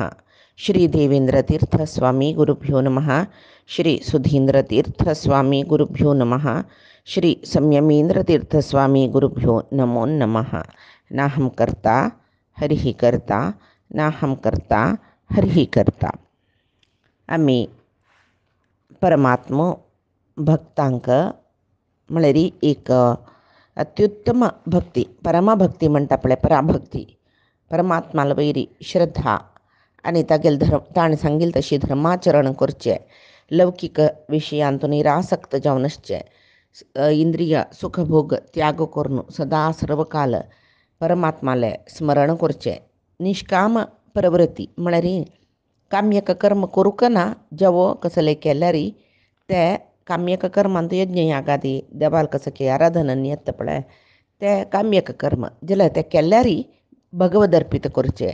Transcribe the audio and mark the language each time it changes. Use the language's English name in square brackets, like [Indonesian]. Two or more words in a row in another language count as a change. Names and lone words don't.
[Sanskrit] श्री देवेंद्र स्वामी गुरुभ्यो नमः। श्री सुधींद्र स्वामी गुरुभ्यो नमः। श्री संयमेंद्र स्वामी गुरुभ्यो नमो नमः। नाहं कर्ता हरिः कर्ता नाहं कर्ता हरिः कर्ता। [Konkani] आम्ही परमात्म भक्तांक म्हळ्यार एक अत्युत्तम भक्ती परमभक्ती म्हणटा पळय पराभक्ती परमात्माला वैरी श्रद्धा आनी तागेले ताणें सांगिल्लें तशी धर्माचरण करचें, लौकिक विशयांतूं निरासक्त जावन आसचें, इंद्रिय सुखभोग त्याग करून सदा सर्वकाल परमात्माले स्मरण करचें, निष्काम प्रवृत्ती म्हळ्यार काम्यक कर्म करूंक ना, जेवो कसले केल्यार ते काम्यक कर्मांत यज्ञ यागादी देवाल कसं की आराधन येता पळय ते काम्यक कर्म जाल्यार ते केल्यार भगवद अर्पित करचें.